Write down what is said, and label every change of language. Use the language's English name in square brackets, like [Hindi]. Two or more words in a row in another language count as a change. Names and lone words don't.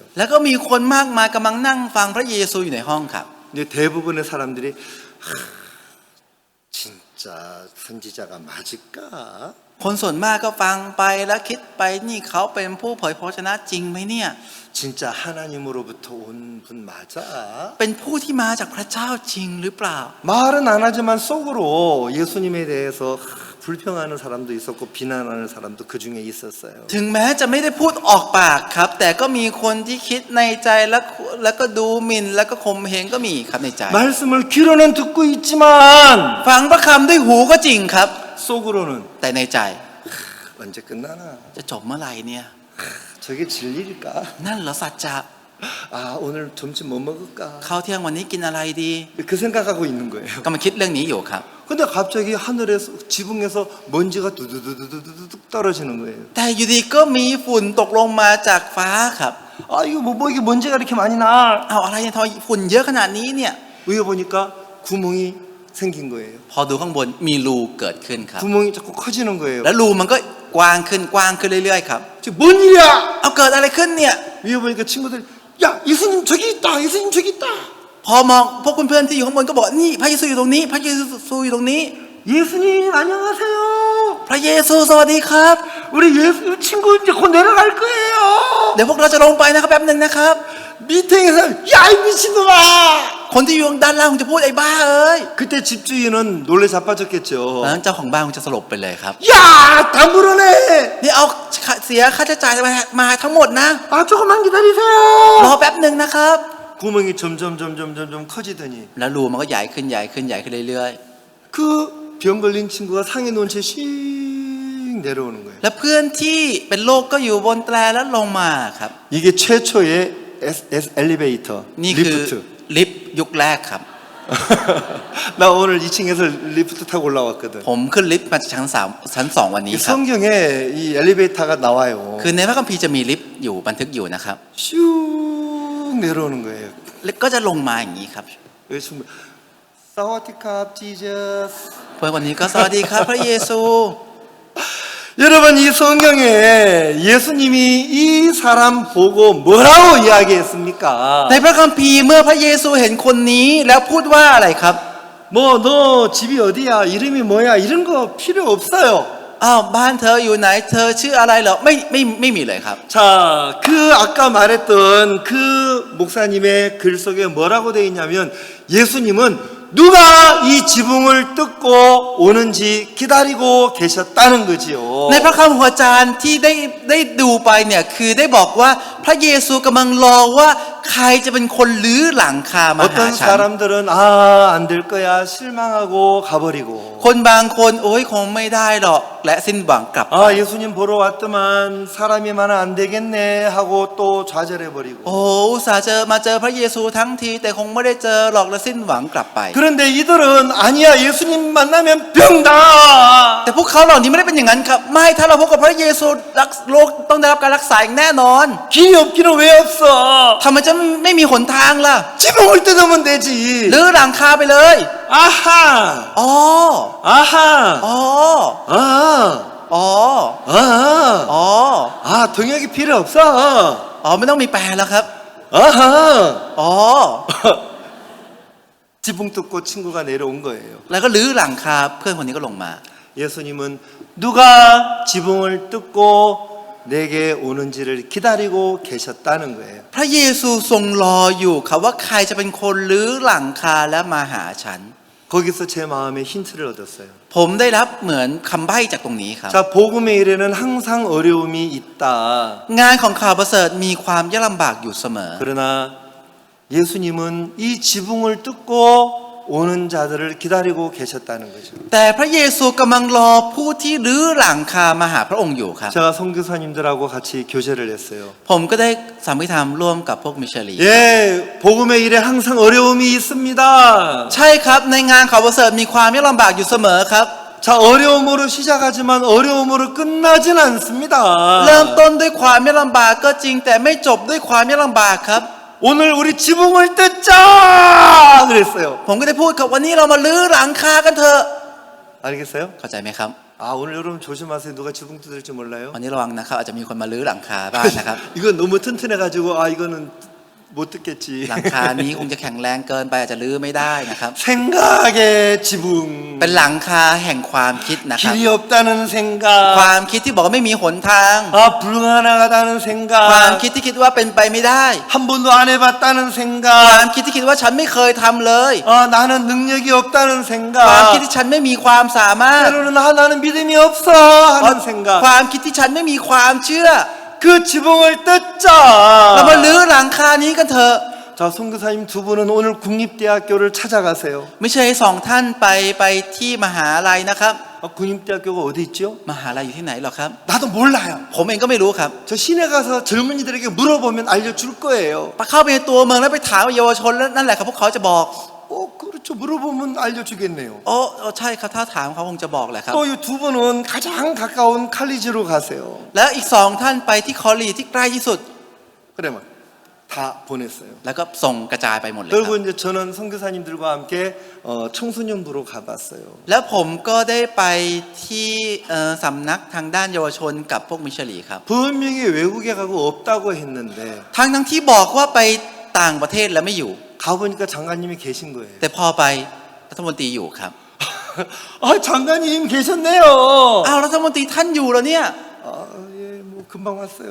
[Thai] แล้วก็มีคนมากมายกำลังนั่งฟังพระเยซูอยู่ในห้องครับ [Korean] 이제 대부분의 사람들이 진짜 선지자가 맞을까? [Thai] คนส่วนมากก็ฟังไปแล้วคิดไปนี่เขาเป็นผู้เผยพระชนะจริงไหมเนี่ย [Korean] 진짜 하나님으로부터 온 분 맞아? [Thai] เป็นผู้ที่มาจากพระเจ้าจริงหรือเปล่า [Korean] 말은 안 하지만 속으로 예수님에 대해서 불평하는 사람도 있었고 비난하는 사람도 그 중에 있었어요. [Thai] ถึงแม้จะไม่ได้พูดออกปากครับ แต่ก็มีคนที่คิดในใจแล้วก็ดูหมิ่นแล้วก็ข่มเหงก็มีครับในใจ [Korean] 말씀을 귀로는 듣고 있지만 [Thai] ฟังพระคำด้วยหูก็จริงครับ [Korean] 속으로는 [Thai] แต่ในใจ [Korean] 언제 끝나나? [Thai] จะจบเมื่อไหร่เนี่ย [Korean] 저게 진리일까? [Thai] นั่นเหรอสัจจะ [Korean] 아, 오늘 점심 뭐 먹을까? [Thai] ข้าวเที่ยงวันนี้กินอะไรดี [Korean] 그 생각하고 있는 거예요. [Thai] ก็มาคิดเรื่องนี้อยู่ครับ [Korean] 근데 갑자기 하늘에서 지붕에서 먼지가 두두두두두둑 떨어지는 거예요. [Thai] แต่อยู่ดีก็มีฝุ่นตกลงมาจากฟ้าครับ [Korean] 아, 이거 뭐 이게 먼지가 이렇게 많이 나? [Thai] เอาอะไรเนี่ยทำไมฝุ่นเยอะขนาดนี้เนี่ย [Korean] 위에 보니까 구멍이 생긴 거예요. [Thai] พอดูข้างบนมีรูเกิดขึ้นครับ [Korean] 구멍이 자꾸 커지는 거예요. [Thai] แล้วรูมันก็กว้างขึ้นเรื่อยๆครับ [Korean] 지금 뭔 일이야? [Thai] เอาเกิดอะไรขึ้นเนี่ย [Korean] 위에 보니까 친구들, 야, 예수님 저기 있다, 예수님 저기 있다. [Thai] พอมองพวกเพื่อนๆที่อยู่ข้างบนก็บอกนี่พระเยซูอยู่ตรงนี้ พระเยซูอยู่ตรงนี้ [Korean] 예수님 안녕하세요. [Thai] พระเยซูสวัสดีครับ [Korean] 우리 예수 친구 이제 곧 내려갈 거예요. [Thai] เดี๋ยวพวกเราจะลงไปนะครับแป๊บหนึ่งนะครับ [Korean] 밑에 있는 사람, 야, 이 미친놈아. [Thai] คนที่อยู่ด้านล่างคงจะพูดไอ้บ้าเอ้ย [Korean] 그때 집주인은 놀래 자빠졌겠죠. [Thai] ตอนนั้นเจ้าของบ้านคงจะสลบไปเลยครับ [Korean] 야, 다 물어내. [Thai] นี่เอาเสียค่าใช้จ่ายมาทั้งหมดนะ [Korean] 아, 조금만 기다리세요. [Thai] รอแป๊บหนึ่งนะครับ [Korean] 구멍이 점점 커지더니 [Thai] แล้วรูมันก็ใหญ่ขึ้นเรื่อย [Korean] 그 병 걸린 친구가 상에 놓은 채 씩 내려오는 거예요. [Thai] ๆแล้วเพื่อนที่เป็นโรคก็อยู่บนแตรแล้วลงมาครับ [Korean] 이게 최초의 엘리베이터, [Thai] นี่คือ [Korean] 리프트. [Thai] ลิฟต์ยุคแรกครับ [Korean] 나 오늘 2층에서 리프트 타고 올라왔거든. [Thai] ผมขึ้นลิฟต์มาจากชั้นสองวันนี้ [Korean] 이 [Thai] ครับ [Korean] 성경에 이 엘리베이터가 나와요. [Thai] คือในพระคัมภีร์จะมีลิฟต์อยู่บันทึกอยู่นะครับ [Korean] 슉 내려오는 거예요. [Thai] แล้วก็จะลงมาอย่างนี้ครับ [Korean] 여기 친구, 사와디캅 지저스. [Thai] เพื่อนคนนี้ก็สวัสดีครับพระเยซู [Korean] 여러분 이 성경에 예수님이 이 사람 보고 뭐라고 이야기했습니까? [Thai] ในพระคัมภีร์เมื่อพระเยซูเห็นคนนี้แล้วพูดว่าอะไรครับ [Korean] 뭐 너 집이 어디야? 이름이 뭐야? 이런 거 필요 없어요. [Thai] อ้าวบ้านเธออยู่ไหนเธอชื่ออะไรเหรอไม่มีเลยครับ [Korean] 자, 그 아까 말했던 그 목사님의 글 속에 뭐라고 돼 있냐면 예수님은 누가 이 지붕을 뜯고 오는지 기다리고 계셨다는 거지요. [Thai] ในพระคำของอาจารย์ที่ได้ดูไปเนี่ยคือได้บอกว่าพระเยซูกำลังรอว่าใครจะเป็นคนลื้อหลังคามาหา [Korean] 어떤 [Thai] ฉัน [Korean] 사람들은 안 될 거야 실망하고 가버리고 [Thai] คนบางคนโอ้ยคงไม่ได้หรอกและสิ้นหวังกลับไป [Korean] 예수님 보러 왔더만 사람이 많아 안 되겠네 하고 또 좌절해버리고 [Thai] โอ้อุตส่าห์มาเจอพระเยซูทั้งทีแต่คงไม่ได้เจอหรอกและสิ้นหวังกลับไป [Korean] 그런데 이들은 아니야 예수님 만나면 병다 [Thai] แต่พวกเขาเหล่านี้ไม่ได้เป็นอย่างนั้นครับไม่ถ้าเราพบกับพระเยซูโรคต้องได้รับการรักษาอย่างแน่นอน [Korean] 길이 없기는 왜 없어 [Thai] ทำไมจะไม่มีหนทางล่ะ [Korean] 지붕을 뜯으면 되지 [Thai] ลื้อหลังคาไปเลย 아하 อ๋อ 아하 อ๋อ 아 อ๋อ 아 อ๋อ [Korean] 동역이 필요 없어 [Thai] อ๋อไม่ต้องมีแปลแล้วครับ 아하 อ๋อ [Korean] 지붕 뜯고 친구가 내려온 거예요 [Thai] แล้วก็ลื้อหลังคาเพื่อนคนนี้ก็ลงมา [Korean] 예수님은 누가 지붕을 뜯고 내게 오는지를 기다리고 계셨다는 거예요 [Thai] พระเยซูทรงรออยู่ครับว่าใครจะเป็นคนลื้อหลังคาและมาหาฉัน [Korean] 거기서 제 마음에 힌트를 얻었어요 [Thai] ผมได้รับเหมือนคำใบ้จากตรงนี้ครับ [Korean] 자 복음의 일에는 항상 어려움이 있다 [Thai] งานของข่าวประเสริฐมีความยากลำบากอยู่เสมอ [Korean] 그러나 예수님은 이 지붕을 뜯고 오는 자들을 기다리고 계셨다는 거죠 [Thai] แต่พระเยซูกำลังรอผู้ที่รื้อหลังคามาหาพระองค์อยู่ครับ [Korean] 제가 선교사님들하고 같이 교제를 했어요 [Thai] ผมก็ได้สามิธรรมร่วมกับพวกมิชลี [Korean] 예 복음의 일에 항상 어려움이 있습니다 [Thai] ใช่ครับในงานข่าวประเสริฐมีความยากลำบากอยู่เสมอครับ [Korean] 자 어려움으로 시작하지만 어려움으로 끝나진 않습니다 [Thai] เริ่มต้นด้วยความยากลำบากก็จริงแต่ไม่จบด้วยความยากลำบากครับ [Korean] 오늘 우리 지붕을 뜯자 그랬어요 [Thai] ผมก็ได้พูดครับวันนี้เรามาลื้อหลังคากันเถอะ [Korean] 알겠어요? [Thai] เข้าใจไหมครับ [Korean] 오늘 여러분 조심하세요 누가 지붕 뜯을지 몰라요 [Thai] วันนี้ระวังนะครับอาจจะมีคนมาลื้อหลังคาบ้างนะครับ [Korean] 이건 너무 튼튼해가지고 이거는 못 뜯겠지 [Thai] หลังคานี้คงจะแข็งแรงเกินไปอาจจะลื้อไม่ได้นะครับ [Korean] 생각의 지붕 [Thai] เป็นหลังคาแห่งความคิดนะครับ [Korean] 길이 없다는 생각 [Thai] ความคิดที่บอกว่าไม่มีหนทาง [Korean] 불가능하다는 [Thai] ความ [Korean] 생각 [Thai] คิดที่คิดว่าเป็นไปไม่ได้ [Korean] 한 번도 안 해봤다는 [Thai] ความ [Korean] 생각 [Thai] คิดที่คิดว่าฉันไม่เคยทำเลย [Korean] 나는 능력이 없다는 [Thai] ความคิด [Korean] 생각 [Thai] ที่ฉันไม่มีความสามารถ [Korean] 때로는 나는 믿음이 없어 하는 생각 [Thai] ความคิดที่ฉันไม่มีความเชื่อ [Korean] 그 지붕을 [Thai] เรามา [Korean] 뜯자 [Thai] ลื้อหลังคานี้กันเถอะ [Korean] 자 선교사님 두 분은 오늘 국립대학교를 찾아가세요 [Thai] ไม่ใช่สองท่านไปที่มหาลัยนะครับ [Korean] 국립대학교가 어디 있죠? [Thai] มหาลัยอยู่ที่ไหนหรอครับ [Korean] 나도 몰라요 [Thai] ผมเองก็ไม่รู้ครับ [Korean] 저 시내 가서 젊은이들에게 물어보면 알려줄 거예요 [Thai] เข้าไปในตัวเมืองแล้วไปถามเยาวชนแล้วนั่นแหละครับพวกเขาจะบอก [Korean] 그렇죠 물어보면 알려주겠네요 [Thai] โอ้ใช่ครับถ้าถามเขาคงจะบอกแหละครับ [Korean] 또 이 두 분은 가장 가까운 칼리지로 가세요 [Thai] แล้วอีกสองท่านไปที่คอลีที่ใกล้ที่สุด [Korean] 그러면 다 보냈어요 [Thai] แล้วก็ส่งกระจายไปหมดเลยครับ [Korean] 그리고 이제 저는 선교사님들과 함께 청소년부로 가봤어요 [Thai] แล้วผมก็ได้ไปที่สำนักทางด้านเยาวชนกับพวกมิชลีครับ [Korean] 분명히 외국에 가고 없다고 했는데 [Thai] ทั้งที่บอกว่าไปต่างประเทศแล้วไม่อยู่ [Korean] 가보니까 장관님이 계신 거예요 [Thai] แต่พอไปรัฐมนตรีอยู่ครับ [Korean] 장관님 계셨네요 [Thai] อ้าวรัฐมนตรีท่านอยู่แล้วเนี่ย [Korean] 예, 뭐 금방 왔어요